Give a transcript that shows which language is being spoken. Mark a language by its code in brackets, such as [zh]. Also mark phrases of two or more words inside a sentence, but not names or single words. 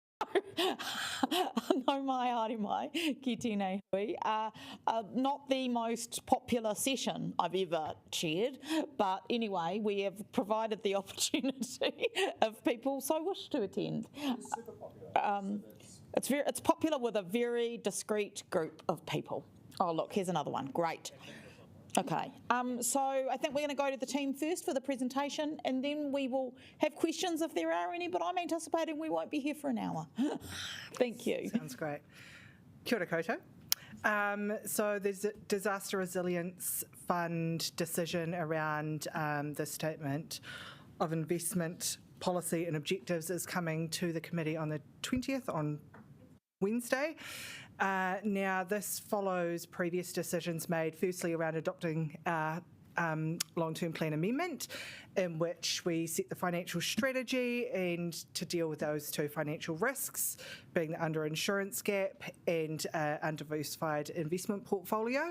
[mi] no mai haere mai, ki tēnei hui. [en] Not the most popular session I've ever chaired, but anyway, we have provided the opportunity if people so wish to attend. It's super popular. It's popular with a very discreet group of people. Oh, look, here's another one. Great. Okay, so I think we're going to go to the team first for the presentation, and then we will have questions if there are any, but I'm anticipating we won't be here for an hour. Thank you. Sounds great. [mi] Kia ora koutou. [en] So there's a Disaster Resilience Fund decision around the statement of investment policy and objectives is coming to the committee on the 20th on Wednesday. Now, this follows previous decisions made, firstly around adopting long-term plan amendment, in which we set the financial strategy and to deal with those two financial risks, being the underinsurance gap and undiversified investment portfolio.